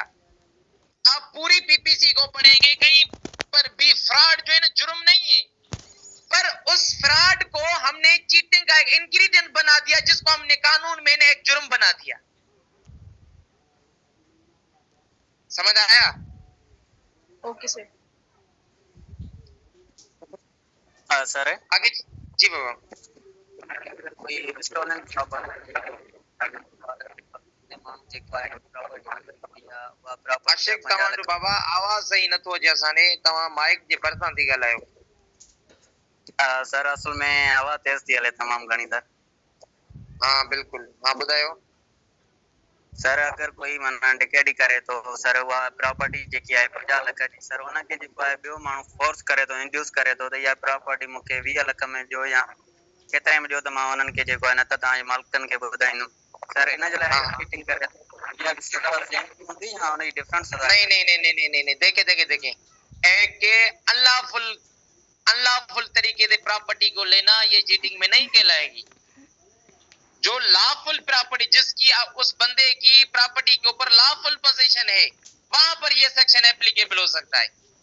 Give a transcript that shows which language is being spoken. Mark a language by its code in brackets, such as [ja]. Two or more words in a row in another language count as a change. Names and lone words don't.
[ur] آپ پوری پی پی سی کو پڑھیں گے، کہیں پر بھی فراڈ جو ہے نا جرم نہیں ہے، پر اس فراڈ کو ہم نے چیٹنگ کا ایک انگریڈینٹ بنا دیا، جس کو ہم نے قانون میں ایک جرم بنا دیا. سمجھ آیا? [en] Okay, sir. सर [ur] آگے جی بابا. کوئی اسٹولن [sd] आशिक तव्हांजो बाबा आवाज सही नथो अचे असांखे, तव्हां माइक जे भरिसां थी ॻाल्हायो। सर असल में हवा तेज थी हले तमाम घणी त। हाँ बिल्कुल, हाँ ॿुधायो। सर अगर कोई माना डिकेडी करे तो सर उहा प्रॉपर्टी जेकी आहे 50 लख जी, सर उनखे जेको आहे ॿियो माण्हू फोर्स करे तो, इंड्यूस करे तो त इहा प्रॉपर्टी मूंखे 20 लख में ॾियो या केतिरे में ॾियो, त मां उन्हनि खे जेको आहे न त तव्हांजे मालिकनि खे ॿुधाईंदुमि। सर इन जे लाइ चीटिंग करे या हूंदी या उनजी डिफरेंस [ur] نہیں نہیں نہیں نہیں نہیں نہیں نہیں، دیکھے دیکھے دیکھے ایک کے ان لافل طریقے سے پراپرٹی کو لینا یہ چیٹنگ میں نہیں کہلائے گی. جو [en] lawful property, [ur] جس کی اس بندے کی پراپرٹی کے اوپر [en] lawful position [ur] ہے، وہاں پر یہ [en] section applicable [ur] ہو سکتا ہے.